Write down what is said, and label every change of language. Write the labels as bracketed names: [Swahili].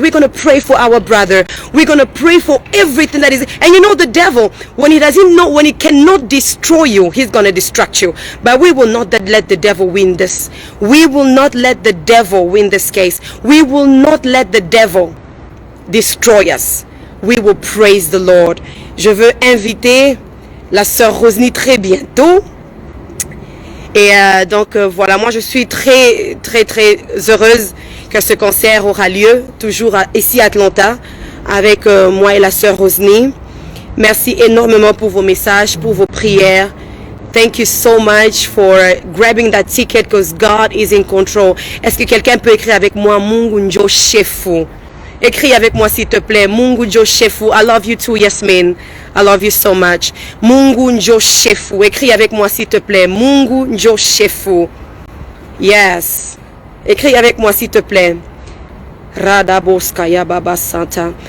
[English] We're gonna pray for our brother. We're gonna pray for everything that is. And you know, the devil, when he cannot destroy you, he's gonna distract you. But we will not let the devil win this. We will not let the devil win this case. We will not let the devil destroy us. we will praise the Lord. [French] Je veux inviter la sœur Rosny très bientôt. Et donc voilà, moi je suis très heureuse que ce concert aura lieu, toujours ici à Atlanta, avec moi et la sœur Rosny. Merci énormément pour vos messages, pour vos prières. [English] Thank you so much for grabbing that ticket because God is in control. [French] Est-ce que quelqu'un peut écrire avec moi [Swahili] Mungu njo shefu? [French] Écris avec moi s'il te plaît. [Swahili] Mungu njo shefu. [English] I love you too, Yasmin. I love you so much. [Swahili] Mungu njo shefu. [French] Écris avec moi s'il te plaît. [Swahili] Mungu njo shefu. [French] Yes. Écris avec moi s'il te plaît. Radaboskaya Baba Santa.